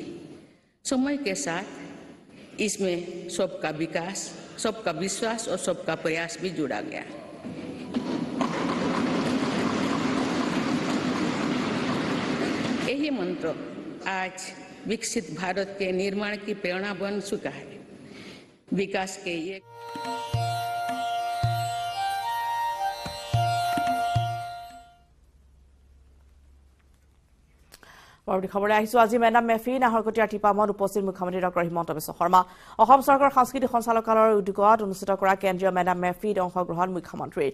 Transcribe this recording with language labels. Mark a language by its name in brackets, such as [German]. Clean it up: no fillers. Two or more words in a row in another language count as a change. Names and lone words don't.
[Hindi] समय के साथ इसमें सबका विकास, सबका विश्वास और सबका प्रयास भी जुड़ा गया। यही मंत्र आज विकसित भारत के निर्माण की प्रेरणा बन चुका है। विकास के ये [Assamese] পৰৱৰ্তী খবৰলৈ আহিছোঁ। আজি মেডাম মেফি নাহৰকটীয়াৰ টিপামত উপস্থিত মুখ্যমন্ত্ৰী ডক্টৰ হিমন্ত বিশ্ব শৰ্মা। অসম চৰকাৰৰ সাংস্কৃতিক সঞ্চালকালয়ৰ উদ্যোগত অনুষ্ঠিত কৰা কেন্দ্ৰীয় মেডাম মেফিত অংশগ্ৰহণ মুখ্যমন্ত্ৰীৰ।